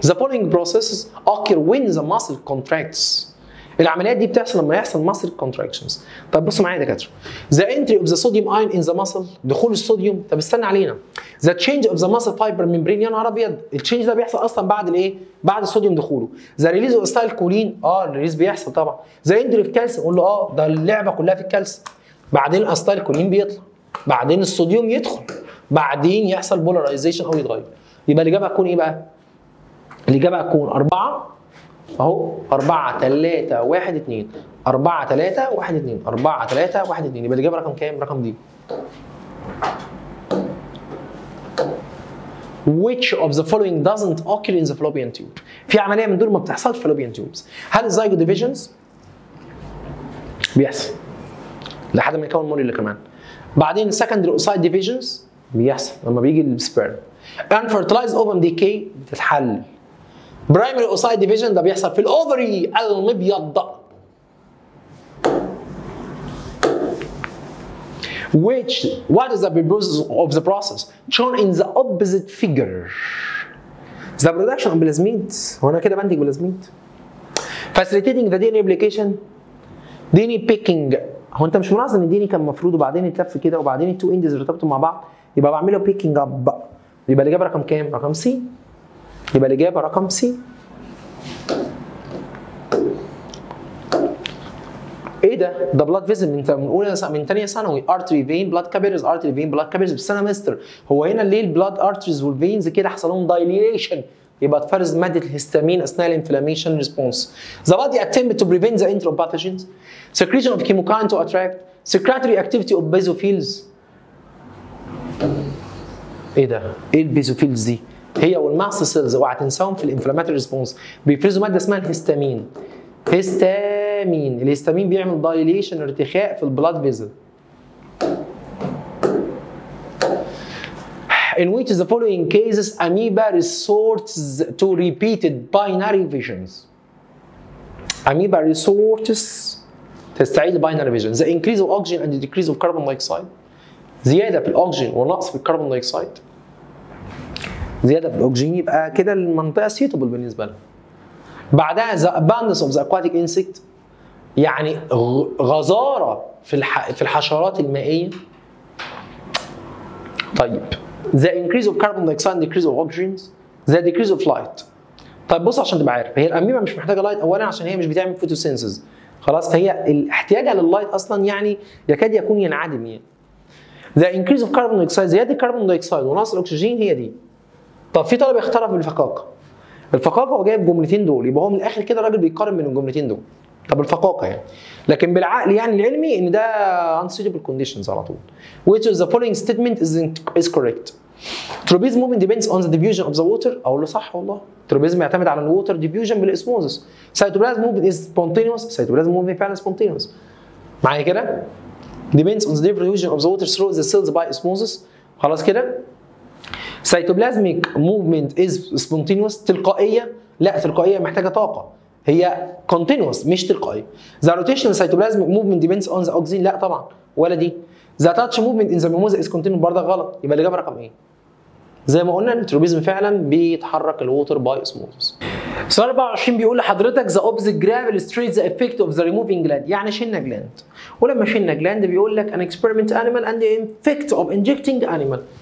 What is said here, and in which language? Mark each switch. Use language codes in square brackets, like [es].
[en] The following processes occur when the muscle contracts. [ar] العمليات دي بتحصل لما يحصل [en] muscle contractions. [ar] طب بصوا معايا يا دكاتره. [en] The entry of the sodium ion in the muscle، [ar] دخول الصوديوم. طب استنى علينا. [en] The change of the muscle fiber membrane، [ar] يا نهار ابيض، التشينج ده بيحصل اصلا بعد الايه؟ بعد الصوديوم دخوله. [en] The release of acetylcholine، [ar] الريليز بيحصل طبعا. [en] The entry of calcium، [ar] قول له ده اللعبه كلها في الكالسيوم. بعدين الاسيتايلكولين بيطلع. بعدين الصوديوم يدخل. بعدين يحصل بولاريزيشن او يتغير. يبقى الاجابه هتكون ايه بقى؟ الاجابه هتكون 4 اهو 4 3 1 2 4 3 1 2 4 3 1 2. يبقى الاجابه رقم كام؟ رقم دي. [en] Which of the following doesn't occur in the fallopian tube؟ [ar] في عمليه من دول ما بتحصلش في fallopian tubes. هل الزايجو ديفيجنز؟ بيحصل لحد ما يكون مولي كمان. بعدين [en] secondary oocyte divisions [ar] بيحصل لما بيجي السبيرم. [en] unfertilized ovum decay [ar] بتتحل. برايمري اوسايد ديفيجن ده بيحصل في الاوفري المبيض. [en] What is the purpose of the process shown in the opposite figure? The production of plasmid. [ar] هو انا كده بنتج بلازميد. [en] Facilitating the DNA replication. DNA picking. [ar] هو انت مش ملاحظ ان الدي كان مفروض وبعدين اتلف كده وبعدين التو اندز ارتبطوا مع بعض؟ يبقى بعمله بيكينج اب بقى. يبقى الاجابه رقم كام؟ رقم سي. يبقى الإجابة رقم سي. إيه ده؟ ده بلاد فيزل من أولى من ثانية ثانوي. ارتري فين بلاد كابيلرز ارتري فين بلاد كابيلرز. بس أنا مستر هو هنا ليه البلاد ارتريز والفينز كده حصل لهم دايليشن؟ يبقى تفرز مادة الهستامين أثناء الانفلاميشن ريسبونس. [en] The body attempted to prevent the entry of pathogens. Secretion of chemokine to attract. Secretory activity of basophils. [ar] ايه ده؟ ايه البيزوفيلز دي؟ هي والماست سيلز اوعى تنساهم في الانفلاماتوري ريسبونس بيفرزوا ماده اسمها الهستامين. هستامين، الهستامين بيعمل دايليشن ارتخاء في البلاد فيزل. [en] In which the following cases amoeba resorts to repeated binary visions. Amoeba resorts [ar] تستعيد [en] binary vision. The increase of oxygen and the decrease of carbon dioxide. [ar] زيادة في الأكسجين ونقص في الكربون دايوكسيد. زيادة في الأكسجين يبقى كده المنطقة suitable بالنسبة لها. بعدها [en] the abundance of the aquatic insect، [ar] يعني غزارة في الحشرات المائية. [en] طيب the increase of carbon dioxide and decrease of oxygen the decrease of light. [ar] طيب بص عشان تبقى عارف، هي الاميبا مش محتاجه لايت اولا عشان هي مش بتعمل فوتوسينثيز خلاص، فهي احتياجها لللايت اصلا يعني يكاد يكون ينعدم يعني. [en] the increase of carbon dioxide، [ar] زياده الكربون دايوكسيد ونقص الاكسجين هي دي. طب في طالب اخترع بالفقاقه. الفقاقه هو جايب الجملتين دول، يبقى هو من الاخر كده راجل بيقارن بين الجملتين دول. طب الفقاقه يعني، لكن بالعقل يعني العلمي ان ده [en] unsuitable conditions [ar] على طول. [en] Which of the following statement is correct؟ Tropism movement depends on the diffusion of the water. [ar] اقول له صح والله. Tropism يعتمد على الووتر diffusion بالاسموزس. [en] Cytoplasm movement is spontaneous. Cytoplasm movement فعلا spontaneous. [ar] معايا كده؟ [en] Depends on the diffusion of the water through the cells by osmosis. [ar] خلاص كده؟ [en] Cytoplasmic movement is spontaneous. [ar] تلقائية؟ لا، تلقائية محتاجة طاقة. هي continuous مش تلقائية. [en] The rotational cytoplasmic movement depends on the oxygen. [ar] لا طبعا ولا دي. [en] The touch movement in the mimosa is continuous [ar] برضه غلط. يبقى الإجابة رقم إيه؟ زي ما قلنا التروبيزم فعلا بيتحرك الووتر باي اسموزس. سؤال 24 بيقول لحضرتك [en] the opposite graph illustrates the effect of the removing gland. [ar] يعني شلنا جلاند، ولما شلنا جلاند بيقول لك [en] an experiment animal and the effect of injecting animal.